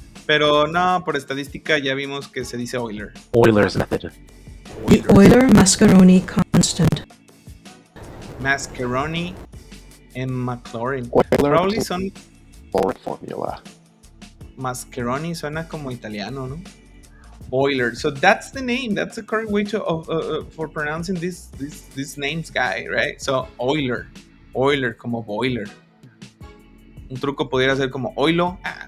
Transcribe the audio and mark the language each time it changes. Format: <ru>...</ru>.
<es>Pero no, por estadística ya vimos que se dice Euler.</es> <en>Euler's method. The Euler-Mascheroni constant. Mascheroni and Maclaurin. Euler son formula.</en> <es>Mascheroni suena como italiano, ¿no?</es> <en>Euler. So that's the name. That's the correct way for pronouncing these names, guy, right? So Euler. Euler como boiler.</en> <es>Un truco pudiera ser como oilo.</es>